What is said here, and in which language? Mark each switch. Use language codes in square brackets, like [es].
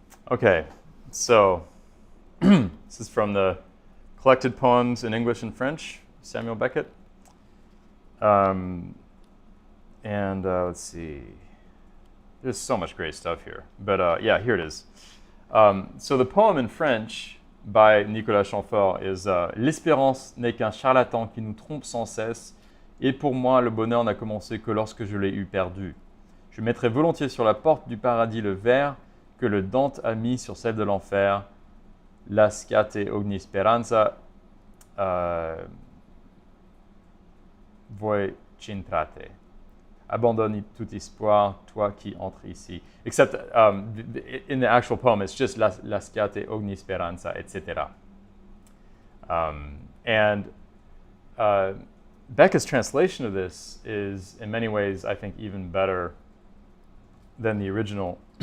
[en] Okay, so this is from the Collected Poems in English and French, Samuel Beckett. And let's see, there's so much great stuff here. But yeah, here it is. So the poem in French by Nicolas Chamfort is [fr] L'espérance n'est qu'un charlatan qui nous trompe sans cesse, et pour moi le bonheur n'a commencé que lorsque je l'ai eu perdu. Je mettrais volontiers sur la porte du paradis le verre que le Dante a mis sur celle de l'enfer, [it] lasciate ogni speranza, voi c'entrate. [fr] Abandonne tout espoir, toi qui entres ici. [en] Except in the actual poem, it's just [it] lasciate ogni speranza, [en] etc. And Beckett's translation of this is, in many ways, I think, even better than the original.